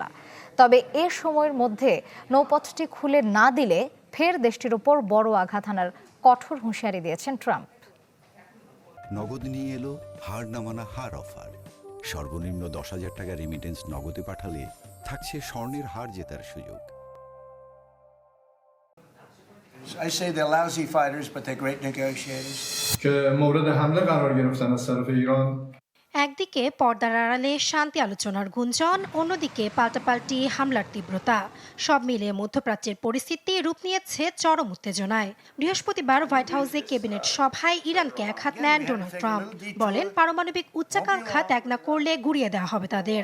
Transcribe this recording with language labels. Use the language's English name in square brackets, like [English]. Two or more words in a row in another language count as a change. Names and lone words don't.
[Bangla] তবে এ সময়ের মধ্যে নৌপথটি খুলে না দিলে ফের দেশটির ওপর বড় আঘাত হানার কঠোর হুঁশিয়ারি দিয়েছেন ট্রাম্প। নগদ নিয়ে এলো হার না মানা হার অফার। সর্বনিম্ন 10,000 টাকা রেমিটেন্স নগদে পাঠালে থাকছে স্বর্ণের হার জেতার সুযোগ। [English] I say they're lousy fighters, but they're great negotiators. [Persian] که مورد حمله قرار گرفتن از طرف ایران. [Bangla] একদিকে পর্দার আড়ালে শান্তি আলোচনার গুঞ্জন, অন্যদিকে পাল্টাপাল্টি হামলার তীব্রতা, সব মিলিয়ে মধ্যপ্রাচ্যের পরিস্থিতি রূপ নিয়েছে চরম উত্তেজনায়। বৃহস্পতিবার হোয়াইট হাউসে ক্যাবিনেট সভায় ইরানকে একহাত নেন ডোনাল্ড ট্রাম্প। বলেন, পারমাণবিক উচ্চাকাঙ্ক্ষা ত্যাগ না করলে গুড়িয়ে দেওয়া হবে তাদের।